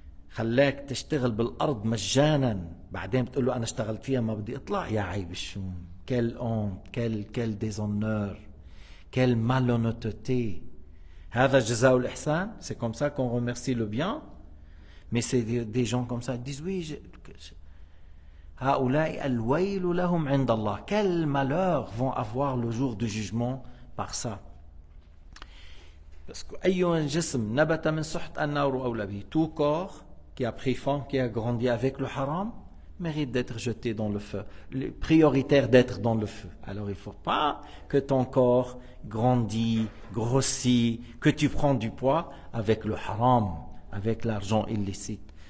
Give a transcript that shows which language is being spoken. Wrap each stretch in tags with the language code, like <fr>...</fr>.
<ar>خلاك تشتغل بالأرض مجانا بعدين بتقول له أنا اشتغلت فيها ما بدي أطلع. يا عيب الشوم!</ar> <fr>Quelle honte! Quel déshonneur! Quelle malhonnêteté!</fr> <ar>هذا جزاء الإحسان.</ar> <fr>C'est comme ça qu'on remercie le bien. Mais c'est des gens comme ça qui disent oui.</fr> <ar>هؤلاء الويل لهم عند الله.</ar> <fr>Quel malheur vont avoir le jour du jugement par ça. Parce que</fr> <ar>أي جسم نبت من سحت النار أولى به.</ar> <fr>Tout corps qui a pris forme, qui a grandi avec le haram, mérite d'être jeté dans le feu. Prioritaire d'être dans le feu. Alors il ne faut pas que ton corps grandit, grossit, que tu prends du poids avec le haram, avec l'argent illicite.</fr>